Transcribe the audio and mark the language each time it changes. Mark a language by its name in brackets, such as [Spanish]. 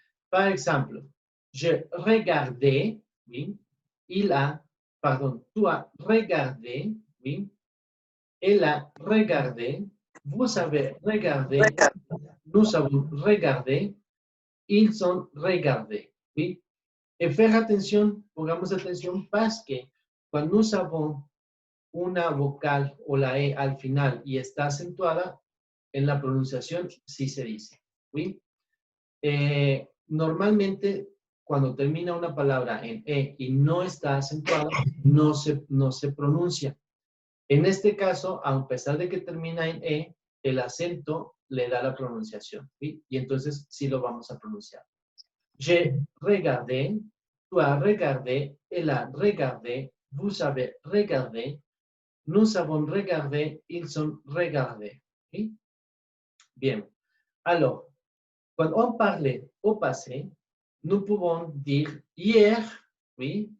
[French] Par exemple, je regardais, oui, tu as regardé, oui, elle a regardé, vous avez regardé, nous avons regardé, ils ont regardé, oui. Et faire attention, [Spanish] pongamos atención, [French] parce que [Spanish] cuando [French] nous avons [Spanish] una vocal o la E al final y está acentuada, en la pronunciación sí se dice, ¿sí? Normalmente, cuando termina una palabra en E y no está acentuada, no se pronuncia. En este caso, a pesar de que termina en E, el acento le da la pronunciación, ¿sí? Y entonces sí lo vamos a pronunciar. [French] Je regardé, tu as regardé, elle a regardé, vous avez regardé, nous avons regardé, ils ont regardé. ¿Sí? Bien. Alors, quand on parlait au passé, nous pouvons dire hier, oui.